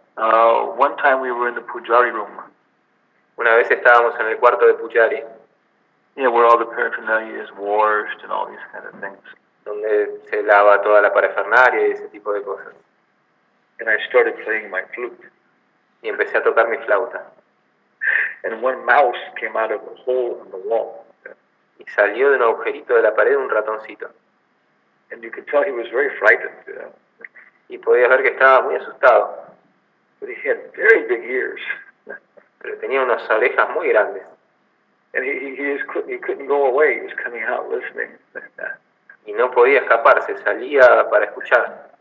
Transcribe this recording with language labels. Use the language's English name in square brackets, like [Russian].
[English] One time we were in the Pujari room. [Spanish] Una vez estábamos en el cuarto de Pujari. [English] Yeah, where all the paraphernalia is washed and all these kind of things. [Spanish] Donde se lava toda la parafernalia y ese tipo de cosas. [English] And I started playing my flute. [Spanish] Y empecé a tocar mi flauta. [English] And one mouse came out of a hole in the wall. [Spanish] Y salió de un agujerito de la pared un ratoncito. [English] And you could tell he was very frightened. [Spanish] Y podías ver que estaba muy asustado. [English] But he had very big ears. [Spanish] Pero tenía unas orejas muy grandes. [English] And he couldn't go away. He was coming out listening. [Spanish] Y no podía escaparse, salía para escuchar.